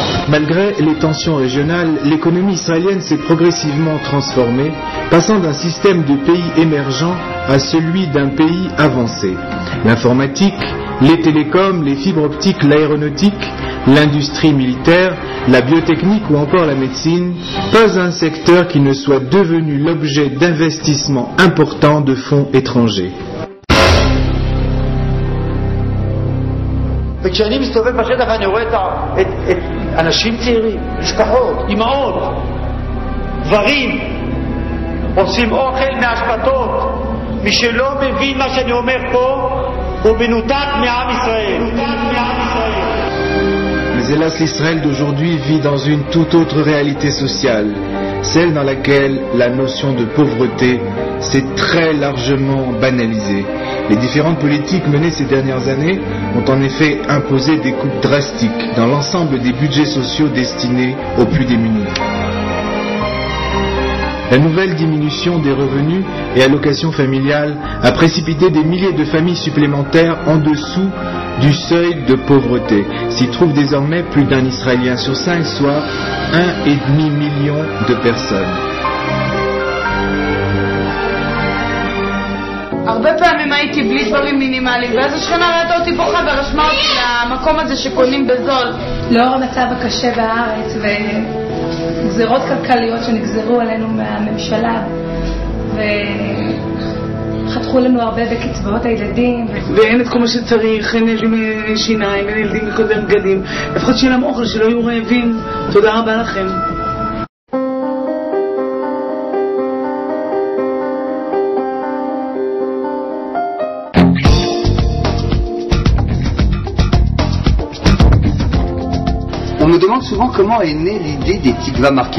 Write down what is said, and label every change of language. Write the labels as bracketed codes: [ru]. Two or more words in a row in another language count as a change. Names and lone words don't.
[fr] Malgré les tensions régionales, l'économie israélienne s'est progressivement transformée, passant d'un système de pays émergent à celui d'un pays avancé. L'informatique, les télécoms, les fibres optiques, l'aéronautique, l'industrie militaire, la biotechnique ou encore la médecine, pas un secteur qui ne soit devenu l'objet d'investissements importants de fonds étrangers. [he] וכשאני מסתובב בשטח אני רואה את אנשים צעירים, משפחות, אמהות, גברים, עושים אוכל מהשבתות. מי שלא מבין מה שאני אומר פה הוא מנותק מעם ישראל. [fr] Mais hélas, l'Israël d'aujourd'hui vit dans une toute autre réalité sociale, celle dans laquelle la notion de pauvreté s'est très largement banalisée. Les différentes politiques menées ces dernières années ont en effet imposé des coupes drastiques dans l'ensemble des budgets sociaux destinés aux plus démunis. La nouvelle diminution des revenus et allocations familiales a précipité des milliers de familles supplémentaires en dessous du seuil de pauvreté. S'y trouve désormais plus d'un Israélien sur 5, soit 1,5 million de personnes. [he] הרבה פעמים הייתי בלי דברים מינימליים, ואז השכנה ראתה אותי בוכה ורשמה אותי למקום הזה שקונים בזול. לאור המצב הקשה בארץ וגזירות כלכליות שנגזרו עלינו מהממשלה וחתכו לנו הרבה בקצבאות הילדים ואין את כל מה שצריך, אין לי שיניים, אין ילדים לקודם בגדים, לפחות שיהיה להם אוכל, שלא יהיו רעבים. תודה רבה לכם. [fr] On me demande souvent comment est née l'idée des Tikva Market.